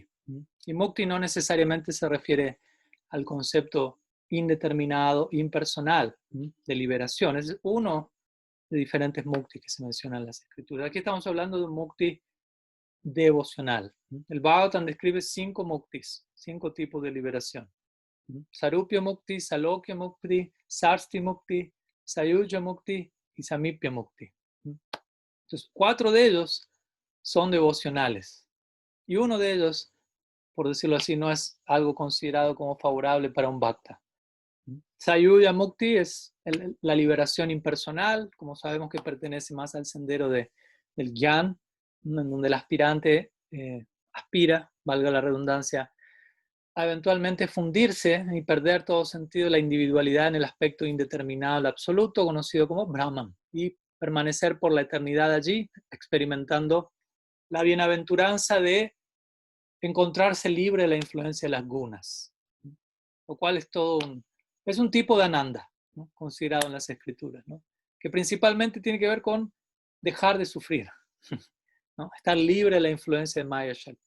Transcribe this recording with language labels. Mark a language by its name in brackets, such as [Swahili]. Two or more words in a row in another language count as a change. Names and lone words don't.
[Spanish] Y mukti no necesariamente se refiere al concepto indeterminado, impersonal de liberación. Es uno de diferentes mukti que se mencionan en las escrituras. Aquí estamos hablando de un mukti devocional. El Bhagavatam describe 5 muktis, 5 tipos de liberación. Sarupya mukti, Salokya mukti, Sarsti mukti, Sayuja mukti y Samipya mukti. Entonces, 4 de ellos son devocionales. Y uno de ellos, por decirlo así, no es algo considerado como favorable para un bhakta. Sayuja mukti es la liberación impersonal, como sabemos que pertenece más al sendero del Gyan, en donde el aspirante aspira, valga la redundancia, a eventualmente fundirse y perder todo sentido de la individualidad en el aspecto indeterminado del absoluto, conocido como Brahman, y permanecer por la eternidad allí, experimentando la bienaventuranza de encontrarse libre de la influencia de las gunas, lo cual es un tipo de ananda, ¿no?, considerado en las escrituras, ¿no?, que principalmente tiene que ver con dejar de sufrir, ¿no?, estar libre de la influencia de Maya Shakti.